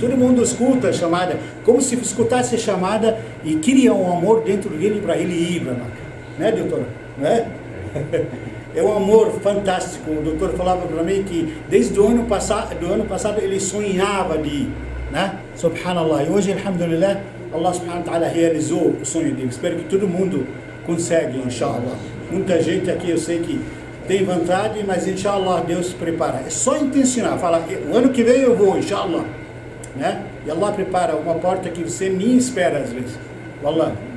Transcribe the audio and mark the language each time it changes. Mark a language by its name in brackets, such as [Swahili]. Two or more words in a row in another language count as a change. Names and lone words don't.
[Portuguese] Todo mundo escuta a chamada, como se escutasse a chamada e queria um amor dentro dele para ele ir para Meca. Né, doutor? Não é? É um amor fantástico. O doutor falava para mim que desde o ano passado ele sonhava de ir, né? Subhanallah. E hoje, [Arabic] الحمد لله الله سبحانه وتعالى [Portuguese] realizou o sonho dele. Espero que todo mundo consegue, inshallah. Muita gente aqui eu sei que tem vontade, mas inshallah Deus prepara. É só intencionar. Fala, o ano que vem eu vou, inshallah, né? E Allah prepara uma porta que você nem espera às vezes. Wallah.